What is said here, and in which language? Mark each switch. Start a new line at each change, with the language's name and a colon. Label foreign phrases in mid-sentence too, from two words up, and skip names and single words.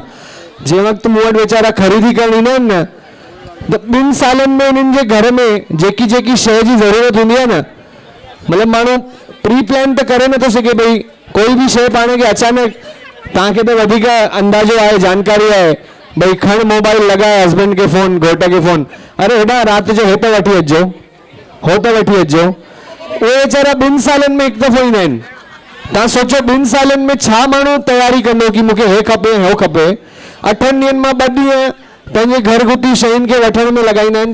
Sindhi: जंहिं वक़्तु मूं वटि वीचारा ख़रीदी करणु ईंदा आहिनि न त 2 सालनि में उन्हनि जे घर में जेकी जेकी शइ जी ज़रूरत हूंदी आहे न मतिलबु माण्हू
English: pre plan
Sindhi: त करे नथो सघे। भई कोई बि शइ पाण खे अचानक तव्हांखे त वधीक अंदाज़ो आहे जानकारी आहे भाई खण मोबाइल लॻाए हस्बैंड के फोन घोट के फोन अरे हेॾा राति जो हे त वठी अचिजो हो त वठी अचिजो। उहे वीचारा 2 सालनि में हिकु दफ़ो ईंदा आहिनि। तव्हां सोचो 2 सालनि में छा माण्हू तयारी कंदो की मूंखे हे खपे हो खपे। 8 ॾींहंनि मां 2 ॾींहं पंहिंजे घरगुती शयुनि खे वठण में लॻाईंदा आहिनि।